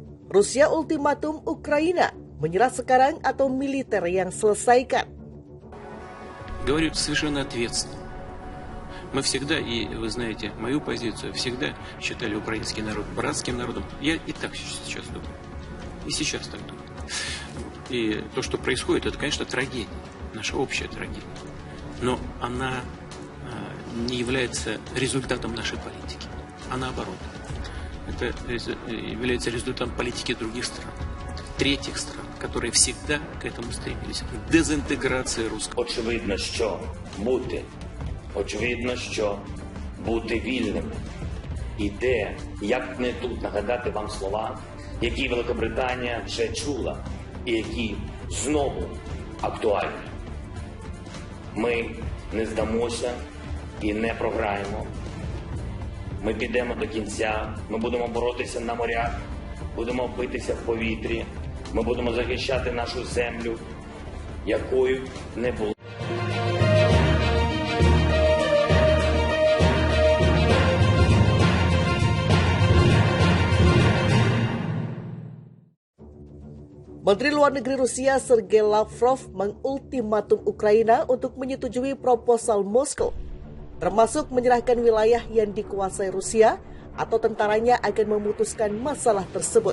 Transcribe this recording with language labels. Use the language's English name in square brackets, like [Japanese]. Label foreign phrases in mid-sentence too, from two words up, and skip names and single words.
[Indonesian] Rusia ultimatum Ukraina, menyerah sekarang atau militer yang selesaikan. [Russian] Говорю совершенно ответственно. Мы всегда, и вы знаете мою позицию, всегда считали украинский народ братским народом. Я и так сейчас думаю. И сейчас так думаю. И то, что происходит, это, конечно, трагедия. Наша общая трагедия. Но она не является результатом нашей политики. А наоборот. Это является результатом политики других стран. Третьих стран, которые всегда к этому стремились. Дезинтеграция русского. [Ukrainian] Очевидно, що бути вільним. І де, як не тут, нагадати вам слова, які Великобританія вже чула, і які знову актуальні. Ми не здамося і не програємо. Ми підемо до кінця, ми будемо боротися на морях, будемо битися в повітрі, ми будемо захищати нашу землю, якою не було. [Indonesian] Menteri Luar Negeri Rusia Sergei Lavrov mengultimatum Ukraina untuk menyetujui proposal Moskow, termasuk menyerahkan wilayah yang dikuasai Rusia atau tentaranya akan memutuskan masalah tersebut.